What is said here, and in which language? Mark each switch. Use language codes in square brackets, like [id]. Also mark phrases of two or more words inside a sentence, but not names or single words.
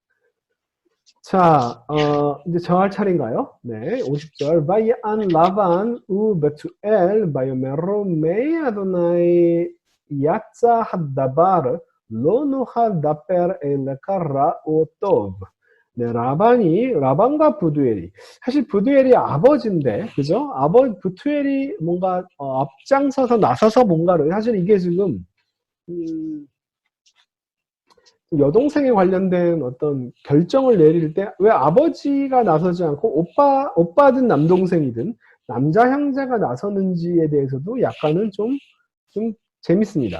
[ko] 자, 이제 저 할 차례인가요? 네, 50절. [he] ויען לבן ובתואל ויאמרו מיהוה יצא הדבר לא נוכל דבר אליך רע או טוב. [ko] 네, 라반과 부두엘이. 사실 부두엘이 아버지인데, 그죠? 부투엘이 뭔가 앞장서서 나서서 뭔가를, 사실 이게 지금 여동생에 관련된 어떤 결정을 내릴 때 왜 아버지가 나서지 않고 오빠든 남동생이든 남자 형제가 나서는지에 대해서도 약간은 좀 재밌습니다.